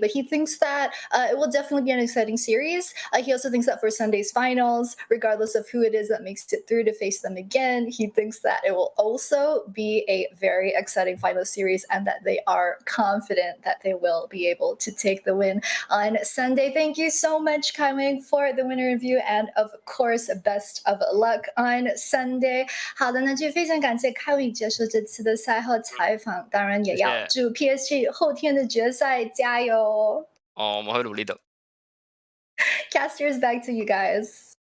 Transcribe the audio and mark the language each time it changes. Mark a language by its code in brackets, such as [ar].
[en] But he thinks that it will definitely be an exciting series. He also thinks that for Sunday's finals, regardless of who it is that makes it through to face them again, he thinks that it will also be a very exciting final series and that they are confident that they will be able to take the win on Sunday. Thank you so much, KAIWING, for the winner review and of course best of luck on Sunday. [zh] 好的，那就非常感谢KAIWING结束这次的赛后采访，当然也要祝 PSG 后天的决赛加油。哦，我们会努力的。 [en] Casters, back to you guys.